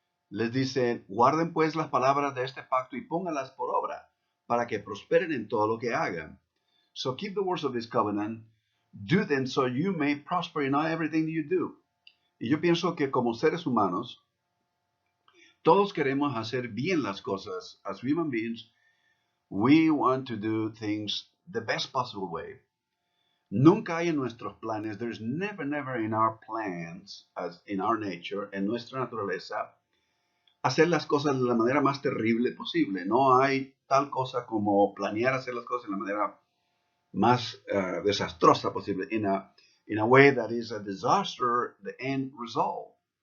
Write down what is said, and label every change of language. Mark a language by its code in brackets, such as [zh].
[es] Les dice, guarden pues las palabras de este pacto y póngalas por obra, para que prosperen en todo lo que hagan. [en] So keep the words of this covenant, do them so you may prosper in everything you do. [es] Y yo pienso que como seres humanos, todos queremos hacer bien las cosas. [en] As human beings, we want to do things the best possible way. [es] Nunca hay en nuestros planes, [en] there's never in our plans, as in our nature, [es] en nuestra naturaleza, hacer las cosas de la manera más terrible posible. No hay tal cosa como planear hacer las cosas de la manera más desastrosa posible, [en] in a way that is a disaster, the end result.